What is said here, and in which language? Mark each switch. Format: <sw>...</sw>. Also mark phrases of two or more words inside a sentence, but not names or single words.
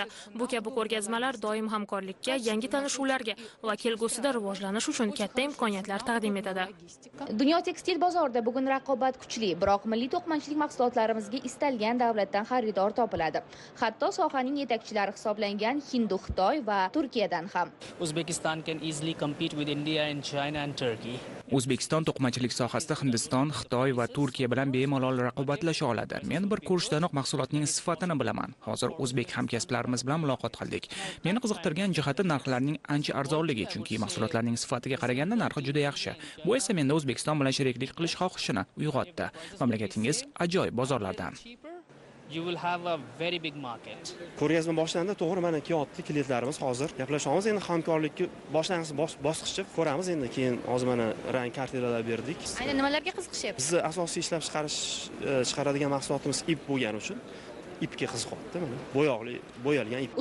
<uz>Bu kabi ko'rgazmalar doim hamkorlikka, yangi tanishuvlarga va kelgusida rivojlanish uchun katta imkoniyatlar taqdim etadi. Dunyo tekstil bozorida bugun raqobat kuchli, biroq milliy to'qimachilik mahsulotlarimizga istalgan davlatdan xaridor topiladi. Hatto sohaning yetakchilari hisoblangan Hind, Xitoy va Turkiyadan ham.</uz> <en>Uzbekistan can easily compete with India and China and Turkey.</en> <uz>O'zbekiston to'qimachilik sohasida Hindiston, Xitoy va Turkiya bilan bemalol raqobatlasha oladi. Men bir ko'rishdanoq mahsulotning sifatini bilaman. Hozir o'zbek hamkasblarimiz bilan muloqot qildik. Meni qiziqtirgan jihati narxlarning ancha arzonligi, chunki mahsulotlarning sifatiga qaraganda narxi juda yaxshi. Bu esa menda O'zbekiston bilan sheriklik qilish xohishini uyg'otdi. Mamlakatingiz ajoyib bozorlardan.</uz> <en>You will have a very big market.</en> <uz>Ko'rgazma boshlandi, to'g'ri, mana kelyapti klientlarimiz hozir. Gaplashamiz, endi hamkorlikni boshlang'ich bosqichda ko'ramiz, endi keyin hozir mana rang kartelalar berdik. Aynan nimalarga qiziqishyapsiz? Bizni asosiy ishlab chiqaradigan mahsulotimiz ip bo'lgani uchun ipga qiziqyapti, mana bo'yalgan ip.</uz>